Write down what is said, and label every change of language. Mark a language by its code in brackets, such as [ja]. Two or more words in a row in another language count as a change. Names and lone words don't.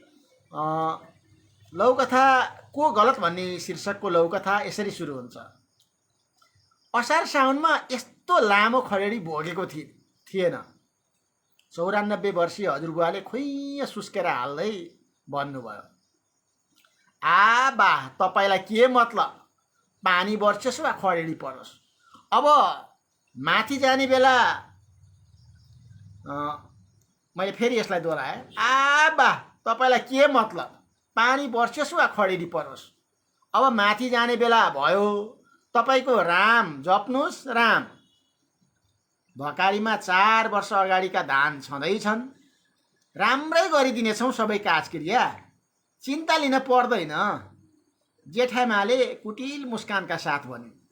[ne] लघुकथा को गलत भन्ने शीर्षकको लघुकथा यसरी सुरु हुन्छ। असार साउनमा यस्तो लामो खडेरी भोगेको थिएन। 94 वर्षीय हजुरबुवाले खुइँ सुस्केर हाल्दै भन्नुभयो, आ बा तपाईँलाई के मतलब, पानी बर्छोस् वा खडेरी परोस्। अब माथि जाने बेला मैले फेरि यसलाई दोहोऱ्याएँ, आ बा तपाईँलाई के मतलब, पानी बर्छोस् वा खडेरी परोस्। अब माथि जाने बेला भयो, तपाईँको राम जप्नुहोस् राम। भकारीमा 4 वर्ष अगाडिका धान छँदैछन्, राम्रै गरिदिनेछौँ सबै काजक्रिया, चिन्ता लिन पर्दैन, जेठामाले कुटिल मुस्कानका साथ भने।